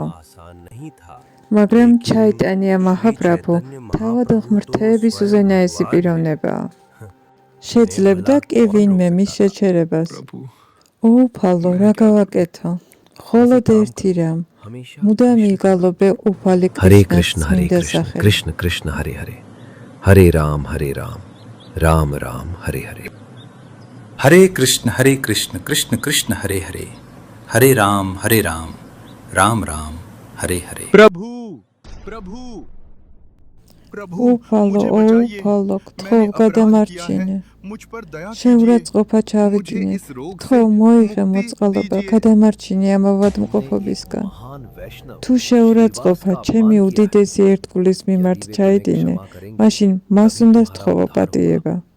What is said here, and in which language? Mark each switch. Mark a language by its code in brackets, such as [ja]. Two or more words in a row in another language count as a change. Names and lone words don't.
[ka] მაგრამ ჩაიტანია მაჰაპრაბჰუ თავად ღმრთების უზენაესი პიროვნებაა. შეძლებდა კი ვინმე მის შეჩერებას. უფალო, რა გავაკეთო? მხოლოდ ერთი რამ. მუდამ იგალობე უფალი კრიშნას წმინდა სახელი. [sa] कृष्ण कृष्ण हरे हरे हरे राम राम राम हरे हरे हरे कृष्ण कृष्ण कृष्ण हरे हरे हरे राम राम राम हरे हरे [ka] უფალო, უფალო, გთხოვ გადამარჩინე. შეურაცხყოფა ჩავიდინე. გთხოვ მოიღე მოწყალობა, გადამარჩინე ამ ავადმყოფობისგან. თუ შეურაცხყოფა ჩემი უდიდესი ერთგულის მიმართ ჩაიდინე, მაშინ მას უნდა სთხოვო პატიება.